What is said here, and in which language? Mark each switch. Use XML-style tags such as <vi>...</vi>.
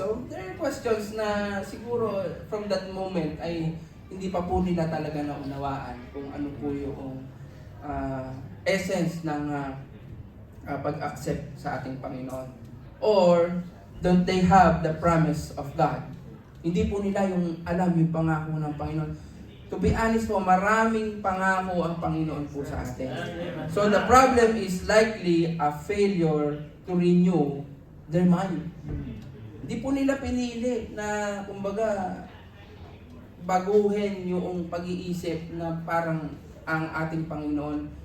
<en>So, there are questions</en> <tl>na siguro</tl> <en>from that moment</en> <tl>ay hindi pa po nila talaga naunawaan kung ano po yung essence ng pag-accept sa ating Panginoon.</tl> <en>Or, don't they have the promise of God?</en> <tl>Hindi po nila yung alam yung pangako ng Panginoon.</tl> <en>To be honest</en> <tl>po, maraming pangako ang Panginoon po sa atin.</tl> <en>So the problem is likely a failure to renew their mind.</en> <tl>Hindi po nila pinili na kumbaga baguhin yung pag-iisip na parang ang ating Panginoon.</tl>